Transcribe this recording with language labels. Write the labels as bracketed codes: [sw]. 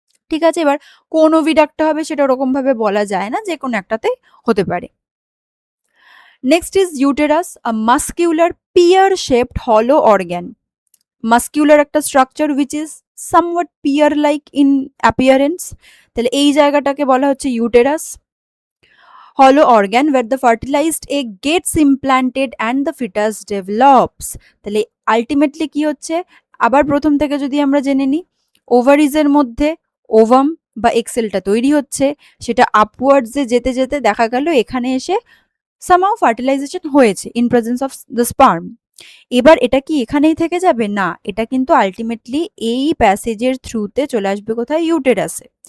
[bn] ঠিক আছে, এবার কোন ওভিডাক্টটা হবে সেটা ওরকম ভাবে বলা যায় না, যে কোনো একটাতেই হতে পারে। [en] Next is uterus, a muscular pear shaped হলো organ. Muscular একটা structure which is somewhat pear like in appearance. [bn] তাহলে এই জায়গাটাকে বলা হচ্ছে ইউটেরাস। [en] হলো organ where the fertilized egg gets implanted and the fetus develops। [bn] তাহলে আলটিমেটলি কি হচ্ছে, আবার প্রথম থেকে যদি আমরা জেনে নিই, ওভারিজের মধ্যে ওভাম বা এক্সেলটা তৈরি হচ্ছে, সেটা আপওয়ার্ডসে যেতে যেতে দেখা গেল এখানে এসে সামহাউ ফার্টিলাইজেশন হয়েছে [en] In presence of the sperm. [bn] এবার এটা কি এখানেই থেকে যাবে না, এটা কিন্তু আলটিমেটলি এই প্যাসেজের থ্রুতে চলে আসবে কোথায়, ইউটেরাসে।